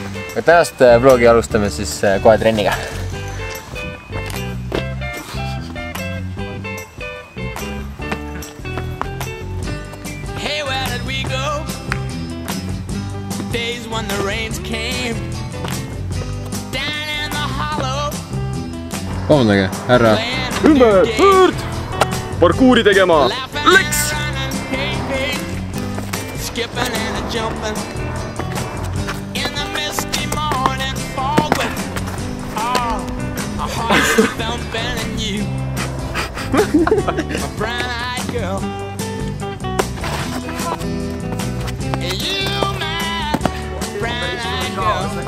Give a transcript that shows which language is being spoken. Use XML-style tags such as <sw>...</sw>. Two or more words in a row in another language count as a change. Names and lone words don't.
<et>Tänast vlogi alustame siis kohe trenniga.</et> <en>Hey, where did we go? Days when the rains came down in the hollow.</en> <et>Vabandage, härra. Ümber, pöörd! Parkuuri tegema! Läks!</et> <en>Skipping and jumping in the misty morning fog with our hearts thumping and you, a brown-eyed girl. You, my brown-eyed girl.</en>